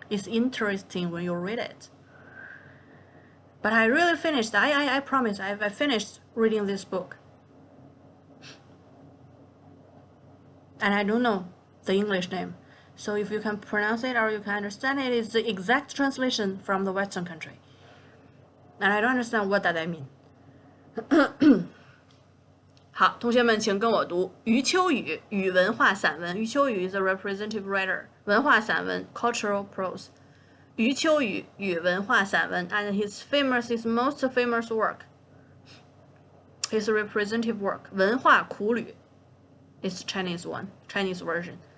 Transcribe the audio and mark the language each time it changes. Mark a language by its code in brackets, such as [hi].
[en] It's interesting when you read it. But I really finished. I promise. I finished reading this book. and I don't know the English name. So if you can pronounce it or you can understand it, it's the exact translation from the Western country. And I don't understand what that mean. [zh] 好，同学们请跟我读余秋雨语文化散文。 [en] 余秋雨 is a representative writer. 文化散文 cultural prose. 余秋雨语文化散文 and his most famous work. His representative work 文化苦旅 is Chinese version.